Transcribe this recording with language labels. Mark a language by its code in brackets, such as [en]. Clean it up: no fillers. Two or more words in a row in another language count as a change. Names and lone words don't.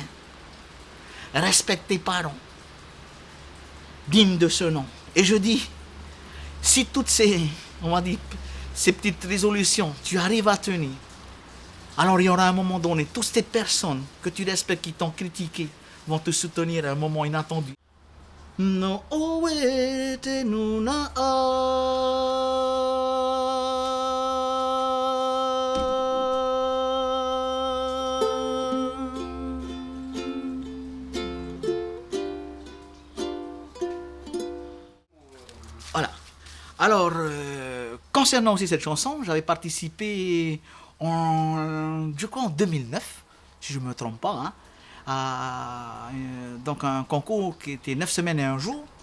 [fr] Respecte tes parents. Digne de ce nom. Et je dis, si toutes ces, on va dire, ces petites résolutions, tu arrives à tenir, alors il y aura un moment donné, toutes ces personnes que tu respectes qui t'ont critiqué vont te soutenir à un moment inattendu. [ty] No owete nuna Voilà. [fr] Alors, concernant aussi cette chanson, j'avais participé je crois en 2009, si je ne me trompe pas, hein, à donc un concours qui était 9 semaines et un jour.